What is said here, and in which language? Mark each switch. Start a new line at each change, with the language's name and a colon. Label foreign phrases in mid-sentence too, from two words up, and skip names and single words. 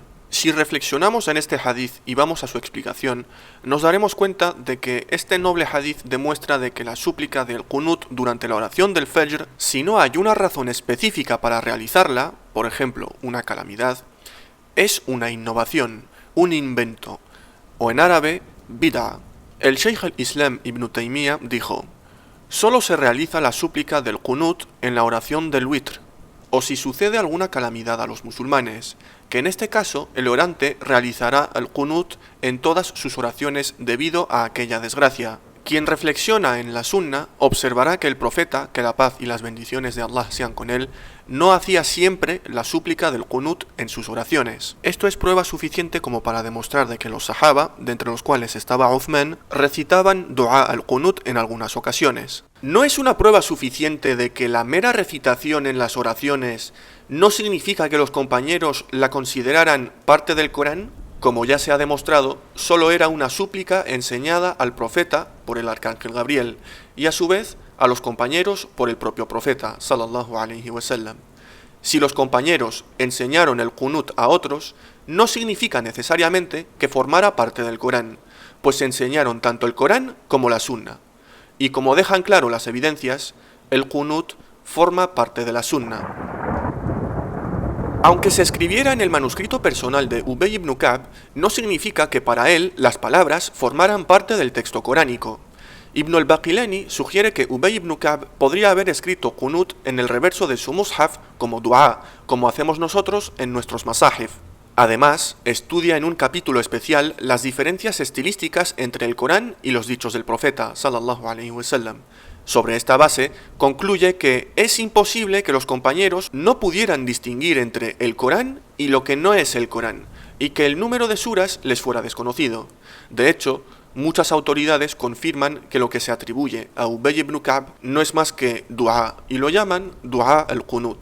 Spanish: Si reflexionamos en este hadith y vamos a su explicación, nos daremos cuenta de que este noble hadith demuestra de que la súplica del qunut durante la oración del Fajr, si no hay una razón específica para realizarla, por ejemplo, una calamidad, es una innovación, un invento, o en árabe, bid'a. El Sheikh al-Islam Ibn Taymiyyah dijo: solo se realiza la súplica del qunut en la oración del witr, o si sucede alguna calamidad a los musulmanes, que en este caso el orante realizará el qunut en todas sus oraciones debido a aquella desgracia. Quien reflexiona en la sunna observará que el profeta, que la paz y las bendiciones de Allah sean con él, no hacía siempre la súplica del qunut en sus oraciones. Esto es prueba suficiente como para demostrar de que los sahaba, de entre los cuales estaba Uthman, recitaban
Arabic: دعاء القنوت
Spanish: en algunas ocasiones. ¿No es una prueba suficiente de que la mera recitación en las oraciones no significa que los compañeros la consideraran parte del Corán? Como ya se ha demostrado, solo era una súplica enseñada al profeta por el arcángel Gabriel y a su vez a los compañeros por el propio profeta,
Arabic: صلى الله عليه وسلم.
Spanish: Si los compañeros enseñaron el qunut a otros, no significa necesariamente que formara parte del Corán, pues enseñaron tanto el Corán como la sunna. Y como dejan claro las evidencias, el qunut forma parte de la sunna. Aunque se escribiera en el manuscrito personal de Ubay ibn Ka'b, no significa que para él las palabras formaran parte del texto coránico. Ibn al-Baqilani sugiere que Ubay ibn Ka'b podría haber escrito qunut en el reverso de su mushaf como dua, como hacemos nosotros en nuestros masahif. Además, estudia en un capítulo especial las diferencias estilísticas entre el Corán y los dichos del profeta,
Arabic: صلى الله عليه وسلم.
Spanish: Sobre esta base, concluye que es imposible que los compañeros no pudieran distinguir entre el Corán y lo que no es el Corán, y que el número de suras les fuera desconocido. De hecho, muchas autoridades confirman que lo que se atribuye a Ubay ibn Ka'b no es más que dua, y lo llaman
Arabic: دعاء القنوت.